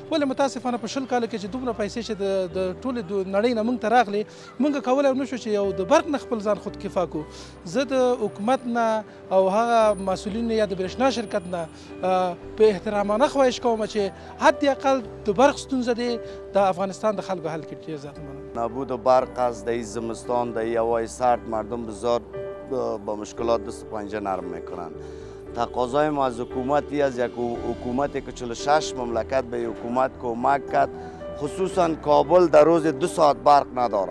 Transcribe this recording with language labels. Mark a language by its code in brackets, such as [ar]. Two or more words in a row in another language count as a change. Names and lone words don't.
[ps] ولې متاسفانه په 20 کاله کې چې دومره پیسې چې د ټولې نړۍ نه موږ ته راغلې، موږ کولی ونه شو چې یو د برق نه خپل ځان خودکفا کړو. زه د حکومت نه او هغه مسؤلین یا د برېښنا شرکت نه په احترامانه خواهش کوم چې حداقل د برق ستونزه دی د افغانستان د خلکو حل کړي. [fa] نبود برق از در زمستان در هوای سرد مردم بسیار با مشکلات دست و پنجه نرم میکنند. تقاضای ما از حکومتی از یک حکومتی که 46 مملکت به حکومت کمک کرد، خصوصا کابل در روز 2 ساعت برق نداره.